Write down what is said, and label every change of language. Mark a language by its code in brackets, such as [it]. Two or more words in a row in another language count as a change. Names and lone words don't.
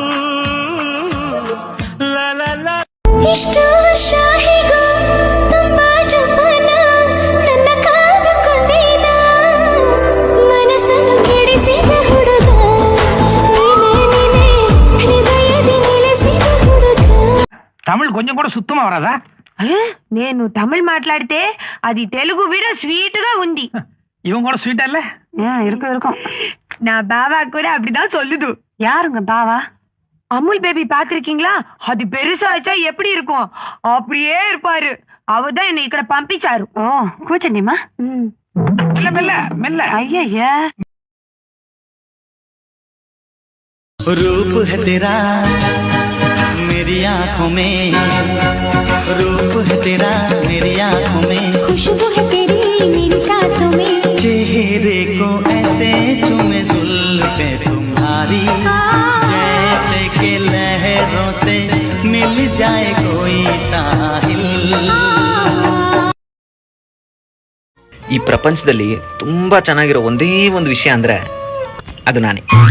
[kn] ಲಲ ಇಷ್ಟು ವರ್ಷ ಹೀಗೂ ತುಂಬಾ ಜಪಾನ ನನ್ನ ಕಾದುಕೊಂಡೇನ, ಮನಸ್ಸನ್ನು ಕೆಡಿಸಿದ ಹುಡುಗ ನೀನೇ ಹೃದಯದಿ ನೆಲೆಸಿದ ಹುಡುಗ. [ta] தமிழ் கொஞ்சம் கூட சுத்தமா வராதா? [te] నేను తమిళ్ మాట్లాడితే అది తెలుగు విడ స్వీట్ గా ఉంది. [ta] இவங்க கூட ஸ்வீட்டா இல்ல? இருக்கும். நான் பாவா கூட அப்படிதான் சொல்லுது. யாருங்க பாவா? அமுல் பேபி பாத்திருக்கீங்களா? அது பெருசாச்சா எப்படி இருக்கும் அப்படியே இருப்பாரு. அவதான் என்னை [te] ఇక్కడ పంపించారు. ఓ కూర్చోండిమా. మెల్ల అయ్యయ్యా. [hi] रूप है तेरा मेरी आंखों में, रूप है तेरा मेरी आंखों में, खुशबू है तेरी मेरी सांसों में, चेहरे को ऐसे चूमे जुल्फे तुम्हारी, जैसे के लहरों से मिल जाए कोई साहिल. [kn] ಈ ಪ್ರಪಂಚದಲ್ಲಿ ತುಂಬಾ ಚೆನ್ನಾಗಿರೋ ಒಂದೇ ಒಂದು ವಿಷಯ ಅಂದ್ರೆ ಅದು ನಾನೇ.